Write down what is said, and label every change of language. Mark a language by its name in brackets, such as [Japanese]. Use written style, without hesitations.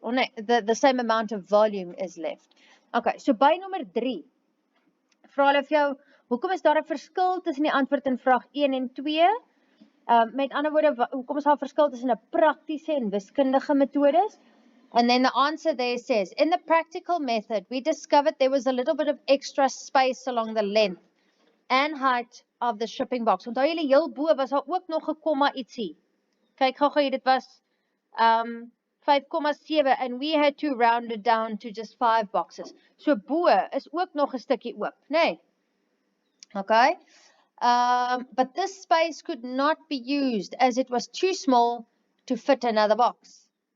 [English] Oh [Afrikaans] nee, [English] the same amount of volume is left. [Afrikaans] Okay, so by nommer 3, vra hulle vir jou, hoekom is daar 'n verskil tussen die antwoord in vraag 1 en 2? Met ander woorde, hoekom is daar 'n verskil tussen 'n praktiese en wiskundige metodes? [English] And then the answer there says, in the practical method, we discovered there was a little bit of extra space along the length and height of the shipping box. [Afrikaans] Onthou julle heel bo was daar ook nog 'n komma ietsie. Kyk gou hier, dit was 5,7 [English] and we had to round it down to just 5 boxes. [Afrikaans] So bo is ook nog 'n stukkie oop, nee. Okay? [English] But this space could not be used as it was too small to fit another box.